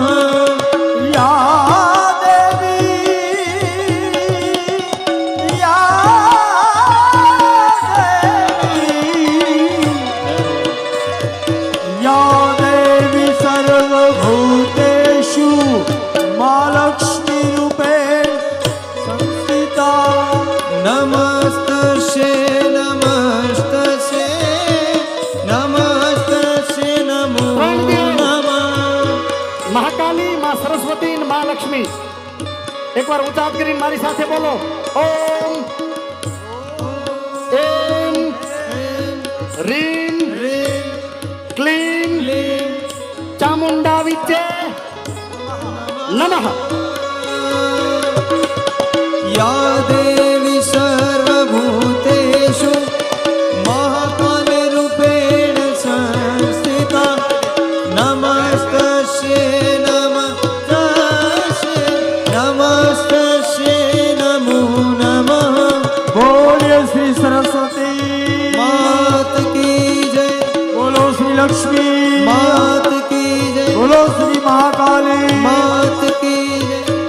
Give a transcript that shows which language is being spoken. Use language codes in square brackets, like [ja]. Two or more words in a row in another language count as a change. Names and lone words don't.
[sa] या देवी या या देवी सर्वभूतेषु मां लक्ष्मी रूपेण संस्थिता। नमस्तस्यै नमस्तस्यै नमस्तस्यै नमो नमः। [gu] મહાકાલી માં સરસ્વતી અને માં લક્ષ્મી એકવાર ઉચ્ચાર કરીને મારી સાથે બોલો [sa] ઓમ એમ રીમ ક્લીમ ચામુંડા વિદ્ય નમઃ। या देवी सर्वभूतेषु महाकालरूपेण संस्थिता। नमस्तस्यै नमस्तस्यै नमस्तस्यै नमो नमः। [hi] बोलिए श्री सरस्वती मात की जय, बोलो श्री लक्ष्मी मात की जय, बोलो श्री महाकाली मात की जय।